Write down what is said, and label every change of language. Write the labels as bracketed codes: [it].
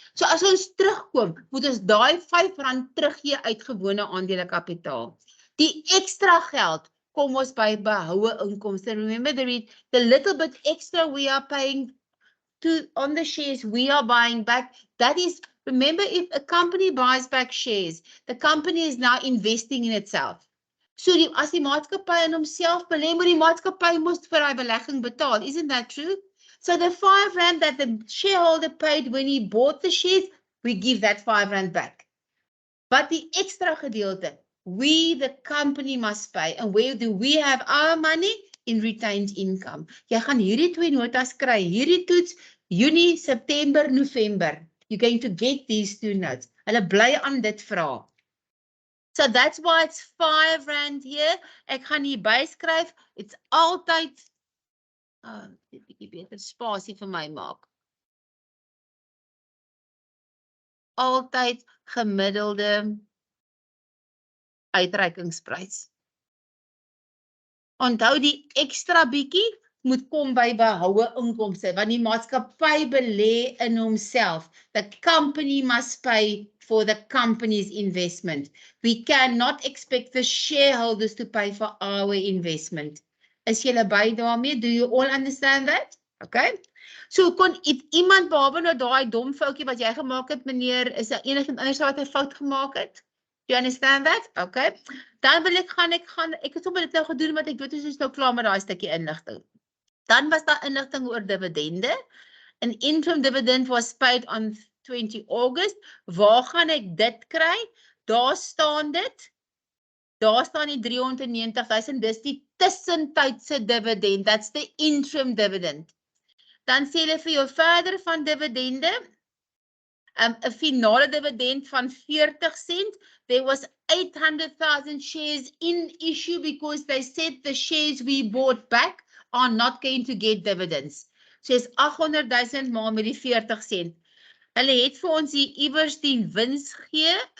[af] So as ons terugkom, moet ons daai R5 teruggee uit gewone aandelekapitaal. Die extra geld kom ons by behoue inkomste. [en] Remember, the little bit extra we are paying on the shares we are buying back, that is, remember, if a company buys back shares, the company is now investing in itself. [af] So as die maatskappy in homself belê, moet die maatskappy mos vir hy belegging betaal. [en] Isn't that true? So the R5 that the shareholder paid when he bought the shares, we give that R5 back. But the extra gedeelte, we, the company, must pay. And where do we have our money? In retained income. [af] Jy gaan hierdie twee notas kry, hierdie toets, Junie, September, November. [en] You're going to get these two notes. [af] Hulle bly aan dit vra. [en] So that's why it's R5 here. [af] Ek gaan hier byskryf. It's altyd, dit bietjie beter spasie vir my maak. Altyd gemiddelde uitreikingsprys. Onthou die extra bietjie moet kom by behoue inkomste, want die maatskappy belê in homself. [en] The company must pay for the company's investment. We cannot expect the shareholders to pay for our investment. [af] Is julle by daarmee? [en] Do you all understand that? Okay. [af] So if iemand behalwe nou daai dom foutjie wat jy gemaak het, meneer, is daar enigiemand anders wat 'n fout gemaak het? [en] Do you understand that? Okay. [af] Dan wil ek het sommer dit nou gedoen, want ek weet ons is nou klaar met daai stukkie inligting. Dan was daar inligting oor dividende. [en] An interim dividend was paid on 20 August. [af] Waar gaan ek dit kry? Daar staan dit. Daar staan die 390,000. Dis die tussentydse dividend. [en] That's the interim dividend. [af] Dan sê hulle vir jou verder van dividende. 'n finale dividend van 40 cent. [en] There was 800,000 shares in issue because they said the shares we bought back are not going to get dividends. [af] So is 800,000 maal met die 40 cent. Hulle het vir ons hier iewers die wins gegee.